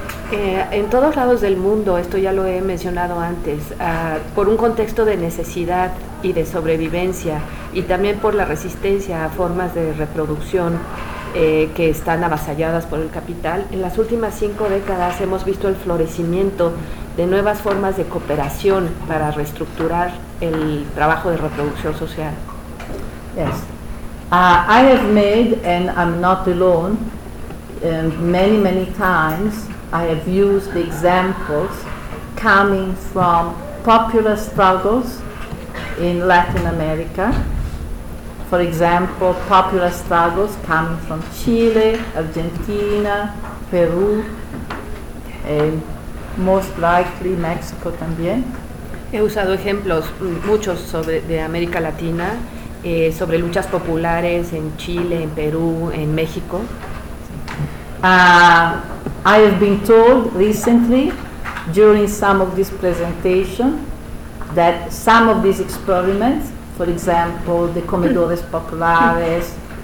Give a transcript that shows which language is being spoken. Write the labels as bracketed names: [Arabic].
[Spanish] En todos lados del mundo, esto ya lo he mencionado antes, por un contexto de necesidad y de sobrevivencia y también por la resistencia a formas de reproducción que están avasalladas por el capital, en las últimas 5 décadas hemos visto el florecimiento de nuevas formas de cooperación para reestructurar el trabajo de reproducción social. [English] Yes. I have made, and I'm not alone, many, many times, I have used examples coming from popular struggles in Latin America. For example, popular struggles coming from Chile, Argentina, Peru, and most likely Mexico [Spanish] también. He usado ejemplos muchos sobre de América Latina, sobre luchas populares en Chile, en Perú, en México. [English] I have been told recently during some of this presentation that some of these experiments, for example, the comedores populares,